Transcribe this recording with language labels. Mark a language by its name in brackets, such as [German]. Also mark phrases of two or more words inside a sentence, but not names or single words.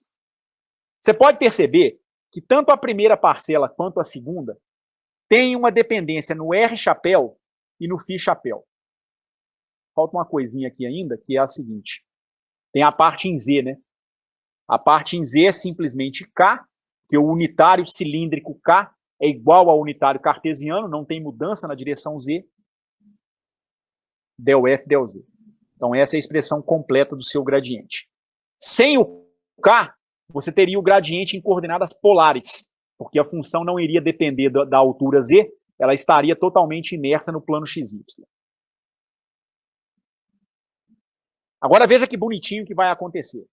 [Portuguese] Você pode perceber que tanto a primeira parcela quanto a segunda tem uma dependência no R chapéu e no φ chapéu. Falta uma coisinha aqui ainda, que é a seguinte. Tem a parte em Z, né? A parte em Z é simplesmente K, que o unitário cilíndrico K é igual ao unitário cartesiano, não tem mudança na direção Z. Del F, del Z. Então essa é a expressão completa do seu gradiente. Sem o K, você teria o gradiente em coordenadas polares, porque a função não iria depender da altura Z, ela estaria totalmente imersa no plano XY. Agora veja que bonitinho que vai acontecer.